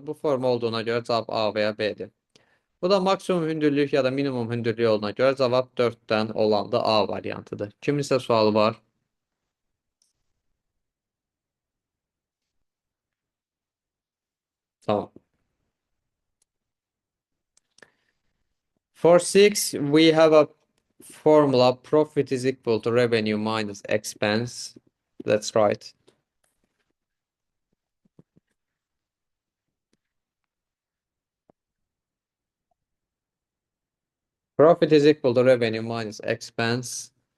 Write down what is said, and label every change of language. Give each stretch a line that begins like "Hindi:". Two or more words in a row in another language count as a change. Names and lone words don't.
Azerbaijani: Bu forma olduğuna görə cavab A və ya B-dir. Bu da maksimum hündürlük ya da minimum hündürlük olduğuna görə cavab 4-dən olan da A variantıdır. Kiminsə sualı var? Tamam.
English: For 6, we have a formula profit is equal to revenue minus expense. That's right. Profit is equal to revenue minus expense.